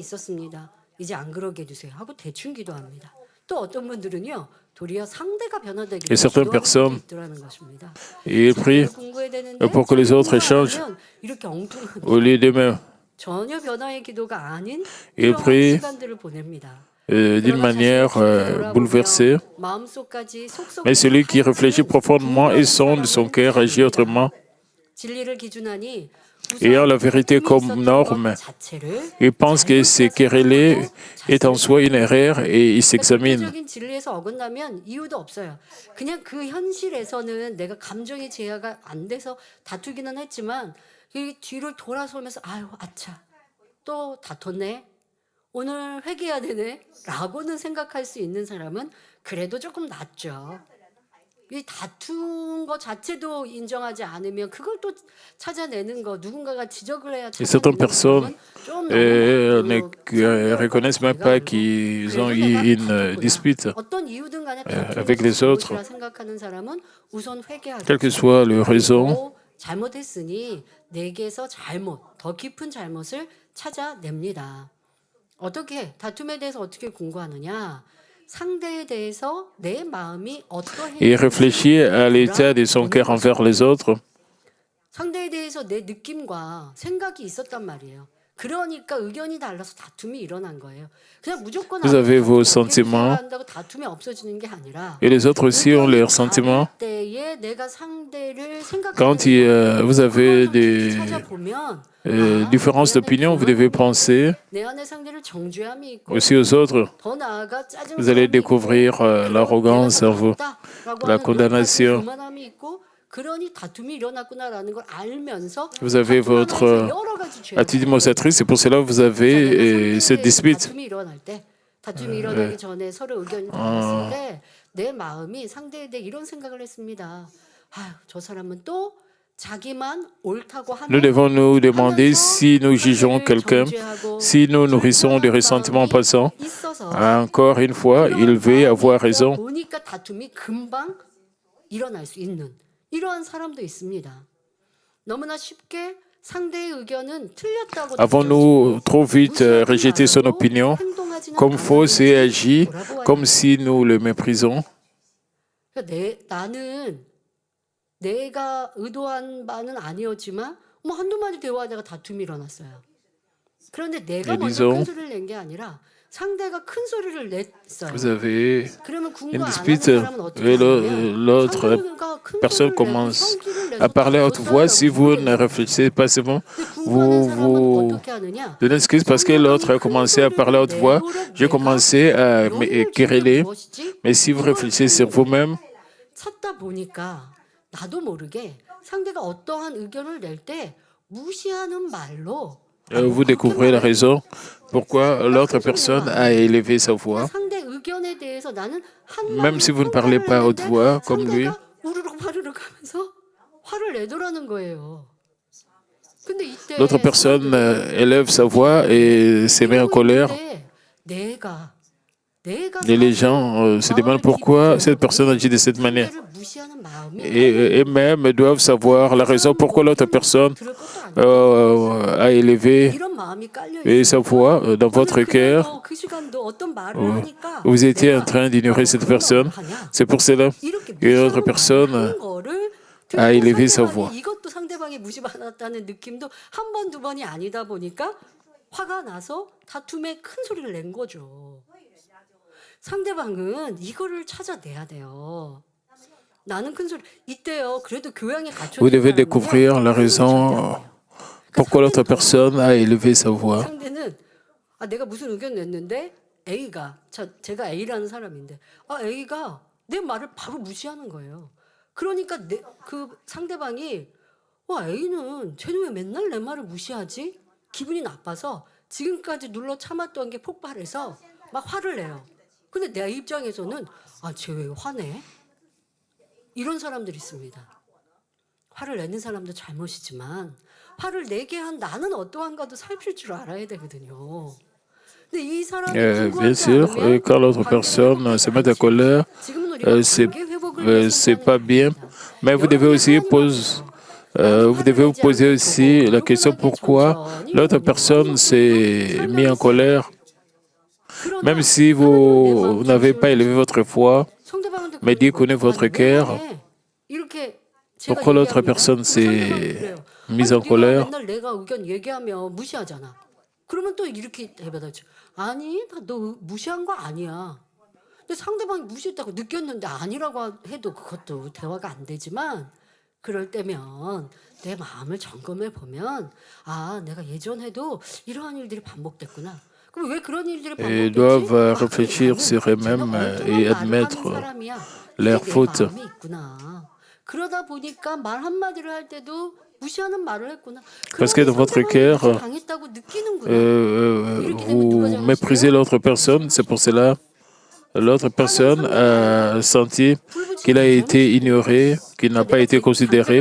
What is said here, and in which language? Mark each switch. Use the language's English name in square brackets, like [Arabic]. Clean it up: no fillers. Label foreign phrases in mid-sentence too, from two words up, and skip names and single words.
[French] Et certaines personnes, ils prient pour que les autres changent au lieu d'eux-mêmes. Ils prient d'une manière bouleversée. Mais celui qui réfléchit profondément et sonde son cœur agit autrement. [Korean] 진리를 기준하니 [French] ayant la vérité comme norme, il pense que ce quereller est en soi une erreur et il s'examine. [Korean] 절대적인 진리에서 어긋나면 이유도 없어요. 그냥 그 현실에서는 내가 감정이 제어가 안 돼서 다투기는 했지만 이 뒤를 돌아서면서 아유 아차 또 다퉜네. 오늘 회개해야 되네. 라고는 생각할 수 있는 사람은 그래도 조금 낫죠. 이 다툰 거 자체도 인정하지 않으면 그걸 또 찾아내는 거 누군가가 지적을 해야 [French] Et certaines [Korean] 찾아내는 [French] personnes [Korean] 사람은 좀 [French] ne reconnaissent même pas qu'ils ont eu une dispute [Korean] 어떤 이유든 간에 [French] avec les autres, [Korean] 잘못이라 생각하는 사람은 우선 회개하고 [French] quelle que soit leur raison. [Korean] 잘못했으니 내게서 더 깊은 잘못을 찾아냅니다. 어떻게 다툼에 대해서 어떻게 공부하느냐? 상대에 대해서 내 마음이 [French] Et [Korean] 어떠해? [French] réfléchir à l'état de son cœur envers les autres. [Korean] 상대에 대해서 내 느낌과 생각이 있었단 말이에요. 그러니까 의견이 달라서 다툼이 일어난 거예요. 그냥 무조건 [French] Vous avez vos sentiments [Korean] 한다고 다툼이 없어지는 게 아니라 [French] et les autres aussi ont leurs sentiments. [Korean] 때에 내가 상대를 [French] Quand vous avez des [Korean] 찾아보면 [French] différences d'opinion, vous devez penser [Korean] 내 안에 상대를 정죄함이 있고 [French] aussi aux autres. [Korean] 더 나아가 짜증 [French] Vous allez découvrir l'arrogance en vous, la condamnation. [Korean] 교만함이 있고 그러니 다툼이 일어났구나라는 걸 알면서 [French] Vous avez votre [Korean] 여러 가지 죄. [French] attitude démonstratrice, c'est pour cela que vous avez cette dispute. [Korean] 다툼이 일어날 때 다툼이 일어나기 전에 서로 의견이 달랐을 때 내 마음이 상대에 대해 이런 생각을 했습니다. 아유, 저 사람은 또 자기만 옳다고 하는 [French] Nous devons nous demander si nous jugeons quelqu'un, si nous nourrissons des ressentiments passants. Encore une fois, il veut avoir raison. [Korean] 보니까 다툼이 금방 일어날 수 있는 이러한 사람도 있습니다. 너무나 쉽게 상대의 의견은 틀렸다고 [French] Avons-nous trop vite rejeté son opinion comme fausse et agi comme si nous le méprisons? [Korean] 나는 내가 의도한 바는 아니었지만 뭐 한두 마디 대화하다가 다툼이 일어났어요. 그런데 내가 먼저 큰 소리를 낸 게 아니라 상대가 큰 소리를 냈어요. [French] Vous avez [Korean] 그러면 [French] une [Korean] 궁금 안 하는 [French] dispute [Korean] 사람은 어떻게 [French] et [Korean] 하냐면 [French] l'autre [Korean] 상대가 큰 [French] personne [Korean] 소리를 내고 [French] commence [Korean] 성질을 내서 [French] à parler à haute voix. Si vous ne [Korean] 또 [French] réfléchissez pas seulement, [Korean] 궁금한 사람은 [French] vous [Korean] 어떻게 하느냐? [French] donnez excuse parce que l'autre a commencé à parler à haute voix. J'ai commencé à me quereller. Mais si vous réfléchissez sur vous-même, [Korean] 찾다 보니까 나도 모르게 상대가 어떠한 의견을 낼 때 무시하는 말로 [French] vous découvrez la raison pourquoi l'autre personne a élevé sa voix. [Korean] 상대 의견에 대해서 나는 [French] Même si vous ne parlez pas à haute voix comme lui, [Korean] 우르륵 파르륵 하면서 화를 내더라는 거예요. 근데 이때 [French] l'autre personne élève sa voix et se met en colère. Et les gens se demandent pourquoi cette personne agit de cette manière. Et même doivent savoir la raison pourquoi l'autre personne a élevé sa voix dans votre cœur. Vous étiez en train d'ignorer cette personne. C'est pour cela que l'autre personne a élevé sa voix. [Korean] 이것도 상대방이 무시받았다는 느낌도 한 번, 두 번이 아니다 보니까 화가 나서 다툼에 큰 소리를 낸 거죠. 상대방은 이거를 찾아내야 돼요. 나는 큰 소리 이때요. 그래도 교양에 갖춰. [French] Vous devez découvrir la raison pourquoi l'autre personne a élevé sa voix. [Korean] 상대는 내가 무슨 의견 냈는데 A가 제가 A라는 사람인데 A가 내 말을 바로 무시하는 거예요. 그러니까 그 상대방이 A는 쟤는 왜 맨날 내 말을 무시하지? 기분이 나빠서 지금까지 눌러 참았던 게 폭발해서 막 화를 내요. 근데 내 입장에서는 쟤 왜 화내? 이런 사람들이 있습니다. 화를 내는 사람도 잘못이지만 화를 내게 한 나는 어떠한가도 살필 줄 알아야 되거든요. 근데 이 사람이 [French] Bien sûr, quand l'autre personne se met en colère, c'est pas bien. Mais vous devez aussi vous devez vous poser aussi la question pourquoi l'autre personne s'est mise en colère. Même si vous n'avez pas élevé votre foi, mais Dieu connaît votre cœur, pourquoi l'autre personne s'est mise en colère? [Korean] 그러면 또 이렇게 대답하죠. 아니, 너 무시한 거 아니야. 근데 상대방이 무시했다고 느꼈는데 아니라고 해도 그것도 대화가 안 되지만 그럴 때면 내 마음을 점검해 보면 아, 내가 예전에도 이러한 일들이 반복됐구나. 그럼 왜 그런 일들이 [French] Et [Korean] 반복됐지? [French] doivent [Korean] 아, [French] réfléchir sur [Korean] 나는 [French] eux-mêmes [Korean] 제가 [French] et [Korean] 엉뚱한 말을 하는 [French] admettre [Korean] 사람이야. [French] leurs [Korean] 이게 내 [French] fautes. [Korean] 마음이 있구나. 그러다 보니까 말 한마디를 할 때도 무시하는 말을 했구나. [French] Parce que [Korean] 그러니 [French] dans votre [Korean] 상대방이 [French] cœur, [Korean] 나를 당했다고 느끼는구나. 이렇게 되면 누가 [French] vous méprisez [Korean] 잘못이에요? [French] l'autre personne. C'est pour cela l'autre personne a senti qu'il a été ignoré, qu'il n'a pas été considéré.